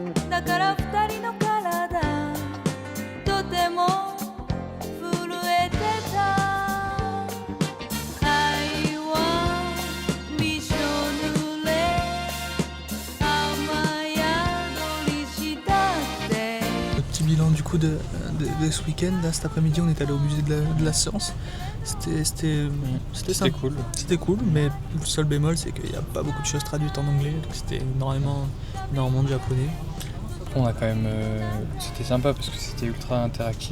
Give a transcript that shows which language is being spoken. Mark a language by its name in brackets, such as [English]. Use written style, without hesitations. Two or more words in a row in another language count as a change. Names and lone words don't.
[Japanese] だから二人の体とても震えてた愛はびしょ濡れ雨宿りしたって [French] Le petit bilan du coup de ce week-end, là cet après-midi on est allé au musée de la science. C'était sympa. cool. C'était cool, mais le seul bémol c'est qu'il n'y a pas beaucoup de choses traduites en anglais, donc c'était énormément de japonais. Après, on a quand même, c'était sympa parce que c'était ultra interactif.